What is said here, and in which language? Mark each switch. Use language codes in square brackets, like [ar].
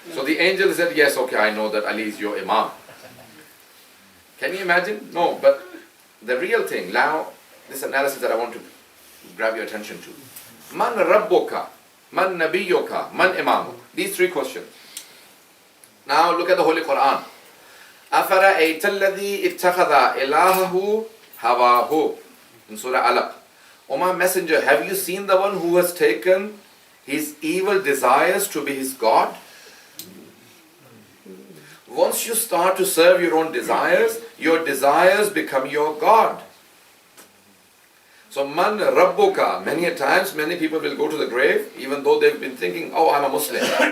[en] So the angel said, yes, okay, I know that Ali is your Imam. Can you imagine? No, but the real thing, now, this analysis that I want to grab your attention to. [ar] Man Rabbuka, Man Nabiyuka, Man Imamuka. [en] These three questions. Now look at the Holy Quran. [ar] أَفَرَأَيْتَ الَّذِي اتَّخَذَ إِلَهَهُ هَوَاهُ [en] in Surah Alaq. O my messenger, have you seen the one who has taken his evil desires to be his God? Once you start to serve your own your desires become your God. So man rabbuka, many a times, many people will go to the grave, even though they've been thinking, oh, I'm a Muslim.